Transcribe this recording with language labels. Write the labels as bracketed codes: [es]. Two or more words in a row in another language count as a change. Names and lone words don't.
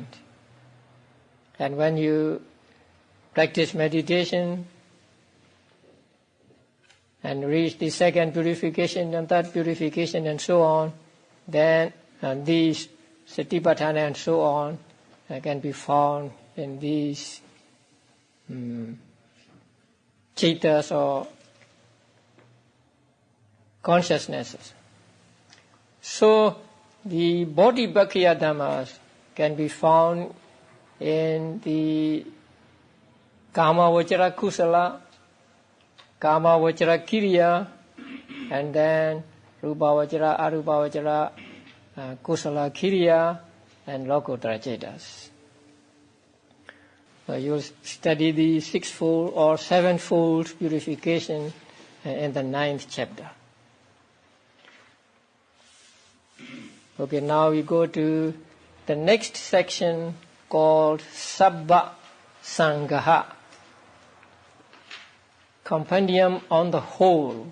[en] And when you practice meditation and reach the second purification and third purification and so on, then these satipatthana and so on can be found in these cetas or consciousnesses. So the [pi] bodhibhakya dhammas [en] can be found in the [pi] kama vachara kusala, kama vachara kiriya, [en] and then [pi] rupa vachara, arupa vachara, kusala kiriya, [en] and [pi] lokuttara cetas. [en] So you'll study the sixfold or sevenfold purification in the 9th chapter. Okay, now we go to the next section called [pi] Sabba Sangaha, [en] compendium on the whole.